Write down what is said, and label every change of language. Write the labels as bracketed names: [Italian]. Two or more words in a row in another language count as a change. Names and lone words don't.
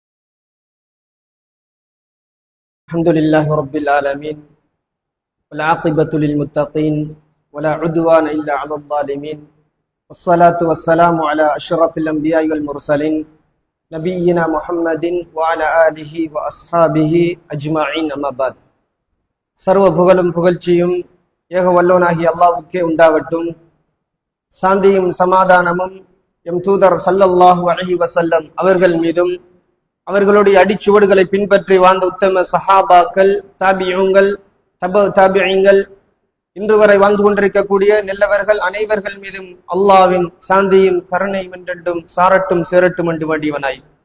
[Arabic] الحمد لله رب العالمين والعاقبة للمتقين ولا عدوان إلا على الظالمين والصلاة والسلام على أشرف الأنبياء والمرسلين نبينا محمد وعلى آله وأصحابه أجمعين أما بعد. [Tamil] சர்வ புகழும் புகழ்ச்சியும் ஏக வல்லோனாகிய அல்லாஹ்வுக்கே உண்டாகட்டும். சாந்தியும் சமாதானமும் எம் தூதர் [Arabic] صلى الله عليه وسلم [Tamil] அவர்கள் மீதும் அவர்களுடைய அடிச்சுவடுகளை பின்பற்றி வாழ்ந்த உத்தம சஹாபாக்கள், தாபியூங்கள், தாபிஈங்கள், இன்று வரை வாழ்ந்து கொண்டிருக்கக்கூடிய நல்லவர்கள் அனைவர்கள் மீதும் அல்லாஹ்வின் சாந்தியும் கருணையும் என்றென்றும் சாரட்டும் சேரட்டும் என்று வேண்டியவனாய்,